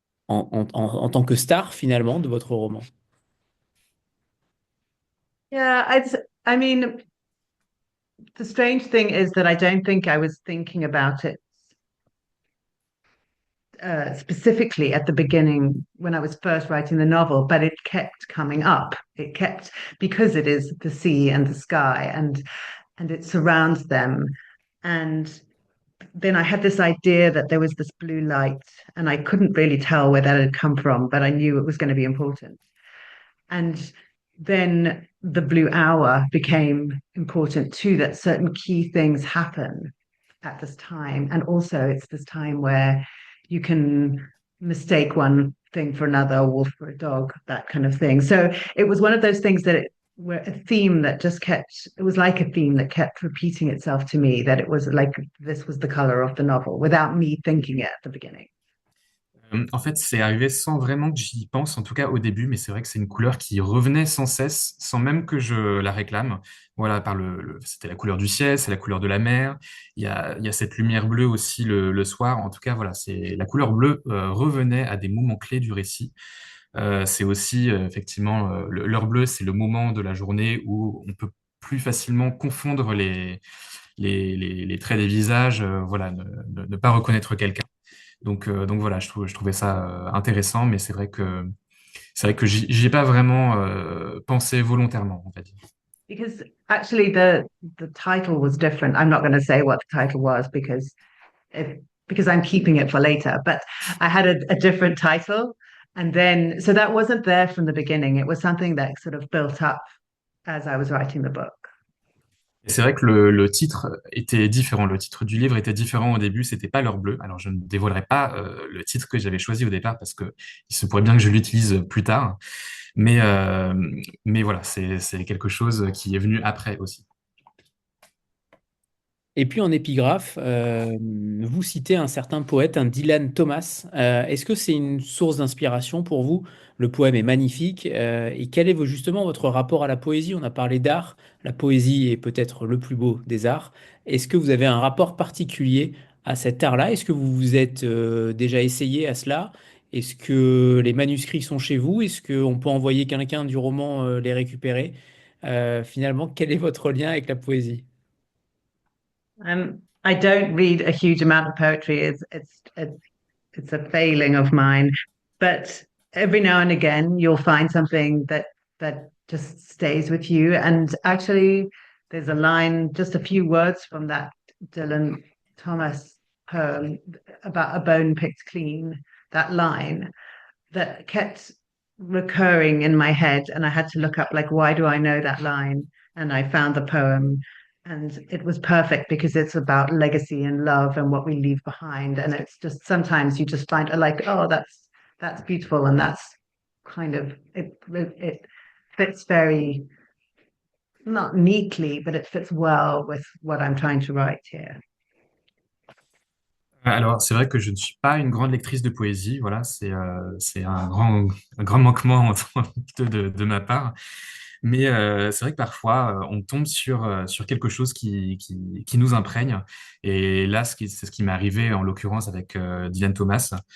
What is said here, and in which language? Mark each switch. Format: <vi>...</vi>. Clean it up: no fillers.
<fr>en tant que star finalement de votre roman?</fr> <en>Yeah, I mean, the strange thing is that I don't think I was thinking about it specifically at the beginning when I was first writing the novel, but it kept coming up. It kept because it is the sea and the sky and it surrounds them. And then I had this idea that there was this blue light, and I couldn't really tell where that had come from, but I knew it was going to be important. And then the blue hour became important too, that certain key things happen at this time. And also, it's this time where you can mistake one thing for another, a wolf for a dog, that kind of thing. So it was one of those things that were a theme that just kept, it was like a theme that kept repeating itself to me, that it was like this was the color of the novel without me thinking it at the beginning.</en> <fr>En fait, c'est arrivé sans vraiment que j'y pense, en tout cas au début, mais c'est vrai que c'est une couleur qui revenait sans cesse, sans même que je la réclame. Voilà, c'était la couleur du ciel, c'est la couleur de la mer. Il y a cette lumière bleue aussi le soir. En tout cas, voilà, la couleur bleue revenait à des moments clés du récit. C'est aussi effectivement l'heure bleue, c'est le moment de la journée où on peut plus facilement confondre les traits des visages, voilà, ne pas reconnaître quelqu'un. Donc voilà, je trouvais ça intéressant, mais c'est vrai que j'y ai pas vraiment pensé volontairement, on va dire.</fr> <en>Because actually the title was different. I'm not going to say what the title was because I'm keeping it for later. But I had a different title, and then so that wasn't there from the beginning. It was something that sort of built up as I was writing the book.</en> <fr>Et c'est vrai que le titre était différent. Le titre du livre était différent au début. C'était pas l'heure bleue. Alors je ne dévoilerai pas le titre que j'avais choisi au départ parce que il se pourrait bien que je l'utilise plus tard. Mais euh, mais voilà, c'est quelque chose qui est venu après aussi. Et puis en épigraphe, vous citez un certain poète, un Dylan Thomas. Est-ce que c'est une source d'inspiration pour vous? Le poème est magnifique. Et quel est justement votre rapport à la poésie? On a parlé d'art. La poésie est peut-être le plus beau des arts. Est-ce que vous avez un rapport particulier à cet art-là? Est-ce que vous vous êtes déjà essayé à cela? Est-ce que les manuscrits sont chez vous? Est-ce qu'on peut envoyer quelqu'un du roman les récupérer? Finalement, quel est votre lien avec la poésie?</fr> <en>I don't read a huge amount of poetry. It's a failing of mine, but every now and again you'll find something that just stays with you. And actually, there's a line, just a few words from that Dylan Thomas poem about a bone picked clean. That line that kept recurring in my head, and I had to look up like, why do I know that line? And I found the poem, and it was perfect because it's about legacy and love and what we leave behind. And it's just sometimes you just find like, oh, that's beautiful, and that's kind of it fits very not neatly, but it fits well with what I'm trying to write here.</en> <fr>Alors, c'est vrai que je ne suis pas une grande lectrice de poésie. Voilà, c'est un grand manquement de ma part. Mais c'est vrai que parfois, on tombe sur quelque chose qui nous imprègne. Et là, c'est ce qui m'est arrivé en l'occurrence avec Dylan Thomas.</fr>